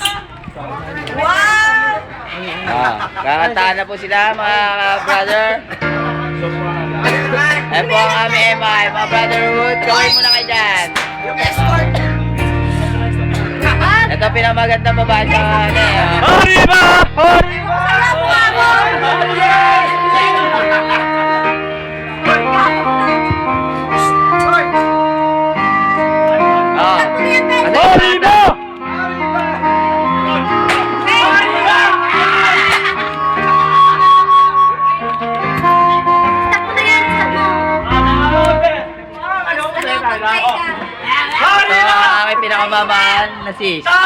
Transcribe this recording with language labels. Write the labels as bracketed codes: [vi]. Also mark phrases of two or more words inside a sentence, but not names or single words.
[tl] Kakantahan na po sila mga brother. Ayan po ang aming MI, mga brotherhood. Gawin mo na kayo dyan. Ito pinamagandang babae sa ano eh. [es] Arriba! Arriba! [tl] Ito ang aming pinakamamahal na sis.